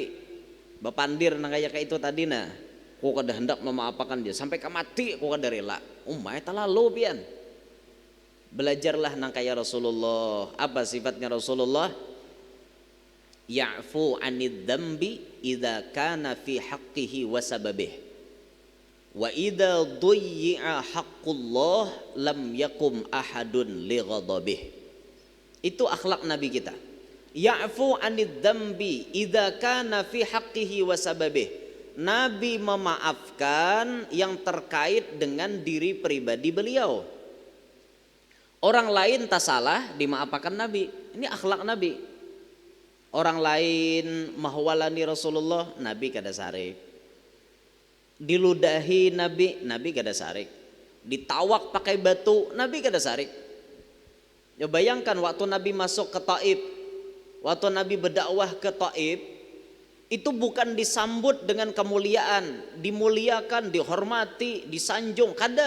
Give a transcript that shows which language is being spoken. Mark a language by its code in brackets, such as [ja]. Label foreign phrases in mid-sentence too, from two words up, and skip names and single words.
[bjn] Bapandir nang kayak itu tadi nah. Ku kada hendak memaafkan dia sampai ke mati ku kada rela. Umay talalu pian. Belajarlah nang kaya Rasulullah. [id] Apa sifatnya Rasulullah? [ar] يعفو عن الذنب إذا كان في حقه وسببه. وإذا ضيع حق الله لم يقم أحد لغضبه. [id] Itu akhlak Nabi kita. [ar] يعفو عن الذنب إذا كان في حقه وسببه. [id] Nabi memaafkan yang terkait dengan diri pribadi beliau. Orang lain tak salah dimaafkan Nabi. [bjn] Ini akhlak Nabi. Orang lain mahwalani Rasulullah, Nabi kada sarik. Diludahi Nabi kada sarik. Ditawak pakai batu, Nabi kada sarik. [id] Ya bayangkan waktu Nabi masuk ke Taif, waktu Nabi berdakwah ke Taif, itu bukan disambut dengan kemuliaan, dimuliakan, dihormati, disanjung, kada.